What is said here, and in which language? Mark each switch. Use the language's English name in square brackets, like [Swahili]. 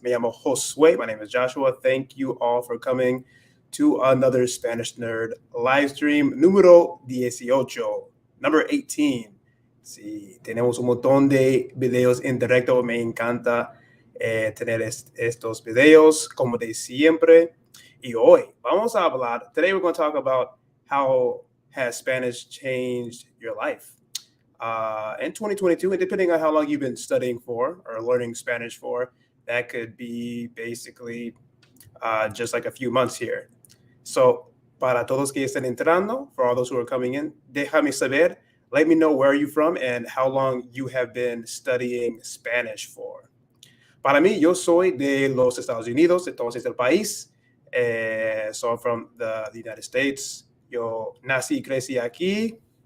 [Spanish] Me llamo Josué. [English] My name is Joshua. Thank you all for coming to another Spanish Nerd livestream [Spanish] número 18, [English] number 18. [Spanish] Sí, tenemos un montón de videos en directo. Me encanta tener estos videos como de siempre. Y hoy vamos a hablar, [English] today we're going to talk about how has Spanish changed your life. In 2022, and depending on how long you've been studying for or learning Spanish for, that could be basically just like a few months here. So, [Spanish] para todos que estén entrando, [English] for all those who are coming in, [Spanish] déjame saber, [English] let me know where are you from and how long you have been studying Spanish for. [Spanish] Para mí, yo soy de los Estados Unidos, entonces del país. [English] So I'm from the United States. [Spanish] Yo nací y crecí aquí.